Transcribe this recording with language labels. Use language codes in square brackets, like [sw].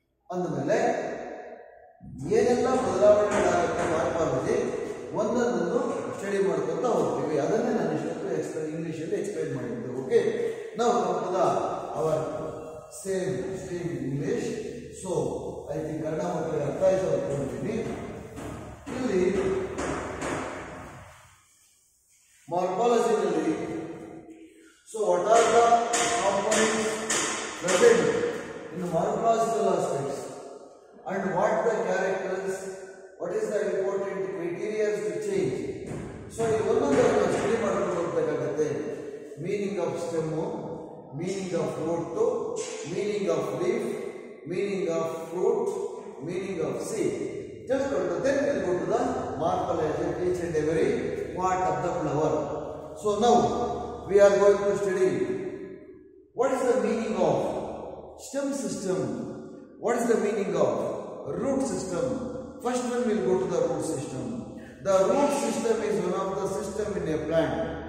[kn] ಅಂದಮೇಲೆ ಏನೆಲ್ಲ ಬದಲಾವಣೆಗಳಾಗುತ್ತೆ morphology ಒಂದೊಂದನ್ನು study ಮಾಡ್ಕೊಂತ ಹೋಗ್ತೀವಿ. ಅದನ್ನೇ ನಾನು ಇಷ್ಟೊತ್ತು ಇಂಗ್ಲಿಷಲ್ಲಿ ಎಕ್ಸ್ಪ್ಲೈನ್ ಮಾಡಿದ್ದೆ. ಓಕೆ, ನಾವು [en] Come our same stream English. So I think [kn] Kannada ಮಕ್ಕಳಿಗೆ ಅರ್ಥ ಆಯ್ತು ಅಂದ್ಕೊಂಡಿದ್ದೀನಿ. ಇಲ್ಲಿ ಮಾರ್ಫಾಲಜಿನಲ್ಲಿ [en] So what are the components present in morphological aspects and what the characters, what is the important criteria to change. So [kn] ಈ ಒಂದೊಂದನ್ನು study ಮಾಡ್ಕೊಂಡು ಹೋಗಬೇಕಾಗುತ್ತೆ. [en] Meaning of stem, meaning of root, meaning of leaf, meaning of fruit, meaning of seed. [kn] ತಿಳ್ಕೊಂಡು [en] then we'll go to the morphology of each and every part of the flower. So now we are going to study what is the meaning of stem system, what is the meaning of root system. First one will go to the root system. The root system is one of the system in a plant.